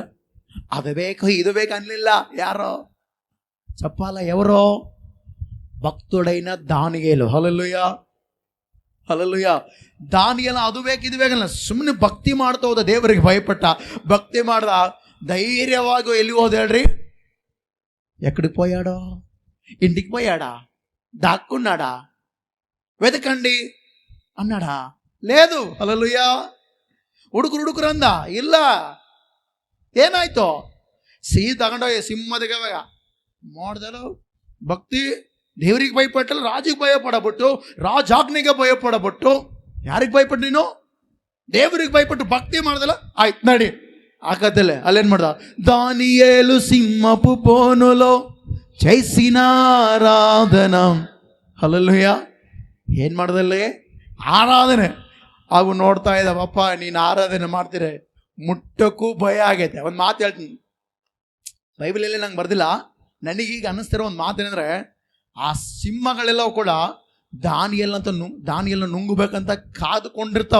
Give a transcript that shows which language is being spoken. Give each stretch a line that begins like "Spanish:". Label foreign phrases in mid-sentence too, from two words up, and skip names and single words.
Kannada: ಅದು ಬೇಕು ಇದು ಬೇಕು ಅನ್ಲಿಲ್ಲ ಯಾರೋ. ಚಪ್ಪಾಲ ఎవరో?
Telugu: భక్తుడైన దానియేలు. హల్లెలూయా.
Kannada: ಹಲ್ಲೆಲೂಯಾ. ದಾನಿಯೇಲ ಅದು ಬೇಕು ಇದು ಬೇಕಲ್ಲ, ಸುಮ್ಮನೆ ಭಕ್ತಿ ಮಾಡ್ತಾ ಹೋದ. ದೇವರಿಗೆ ಭಯಪಟ್ಟ, ಭಕ್ತಿ ಮಾಡ್ದ, ధైర్యವಾಗಿ ಎಲ್ಲಿ ಹೋದ ಹೇಳ್ರಿ?
Telugu: ఎక్కడికి పోయాడో? ఇంటికి పోయాడా? దాక్కున్నాడా? వెతకండి అన్నాడా? లేదు. హల్లెలూయా.
Kannada: ಹುಡುಗರು ಅಂದ? ಇಲ್ಲ. ಏನಾಯ್ತು? ಸಿಹಿ ತಗೊಂಡೋಗಿ ಸಿಂಹದಿಗೆ ಮಾಡಿದಲು. ಭಕ್ತಿ ದೇವರಿಗೆ ಭಯಪಟ್ಟಲ್ಲ, ರಾಜಿಗೆ ಭಯಪಡಬಿಟ್ಟು, ರಾಜಾಜ್ಞೆಗೆ ಭಯಪಡಬಿಟ್ಟು. ಯಾರಿಗೆ ಭಯಪಟ್ಟು ನೀನು? ದೇವರಿಗೆ ಭಯಪಟ್ಟು ಭಕ್ತಿ ಮಾಡ್ದಲ್ಲ, ಆಯ್ತು ನಡಿ ಆಗತ್ತಲ್ಲ. ಅಲ್ಲೇನು ಮಾಡ್ದ?
Telugu: దానియేలు సింహపు బోనులో చేసిన ಆರಾಧನ.
Kannada: ಹಲ್ಲೆಲೂಯಾ. ಏನು ಮಾಡ್ದಲ್ಲಿ? ಆರಾಧನೆ. ಅವು ನೋಡ್ತಾ ಇದ್ದಾವಪ್ಪ, ನೀನು ಆರಾಧನೆ ಮಾಡ್ತೀರಿ, ಮುಟ್ಟಕ್ಕೂ ಭಯ ಆಗೈತೆ. ಒಂದು ಮಾತು ಹೇಳ್ತೀನಿ, ಬೈಬಲಲ್ಲಿ ನಂಗೆ ಬರ್ದಿಲ್ಲ, ನನಗೀಗ ಅನ್ನಿಸ್ತಿರೋ ಒಂದು ಮಾತೇನೆಂದರೆ, ಆ ಸಿಂಹಗಳೆಲ್ಲ ಕೂಡ ದಾನಿಯೇಲನ ನುಂಗಬೇಕಂತ ಕಾದುಕೊಂಡಿರ್ತಾವ.